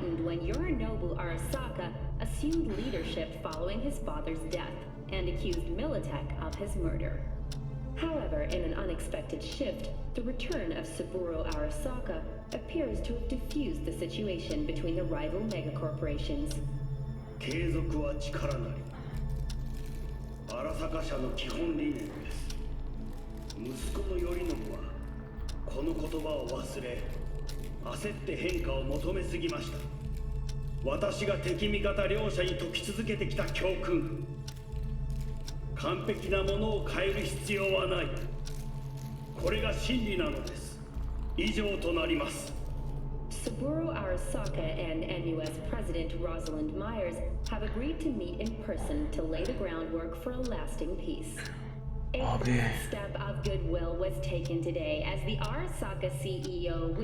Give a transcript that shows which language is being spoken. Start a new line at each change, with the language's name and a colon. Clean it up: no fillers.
English: When Yorinobu Arasaka assumed leadership following his father's death and accused Militech of his murder. However, in an unexpected shift, the return of Saburo Arasaka appears to have diffused the situation between the rival megacorporations.
Japanese: 継続は力なり。荒坂社の基本理念です。息子の頼信はこの言葉を忘れ、焦って変化を求めすぎました。私が敵味方両者に解き続けてきた教訓。完璧なものを変える必要はない。これが真理なのです。以上となります。
English: Saburo Arasaka and NUS President Rosalind Myers have agreed to meet in person to lay the groundwork for a lasting peace. A step of goodwill was taken today as the Arasaka CEO